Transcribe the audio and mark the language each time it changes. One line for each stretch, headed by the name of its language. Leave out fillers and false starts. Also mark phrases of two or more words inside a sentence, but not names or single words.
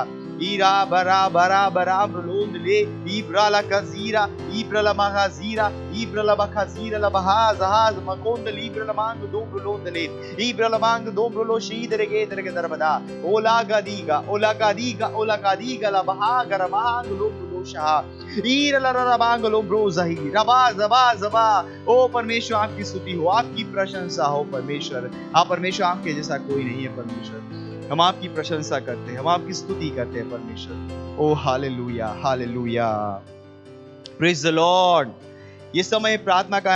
Hindi: Ira bara brolondle ibra la kazira ibra la magazira ibra la bakazira la bahaz makonde libra la mang do brolondle ibra la mang do brolo shidere ge darbada ola gadiga la bahagar mang lo brolosha ira la bang lo brozahi zaba ओ परमेश्वर आपकी स्तुति हो, आपकी प्रशंसा हो परमेश्वर। हाँ परमेश्वर, आपके जैसा कोई नहीं है परमेश्वर। हम आपकी प्रशंसा करते हैं, हम आपकी स्तुति करते हैं परमेश्वर। ओ हालेलुया हालेलुया,
English: praise the Lord.
Hindi: ये समय प्रार्थना का है।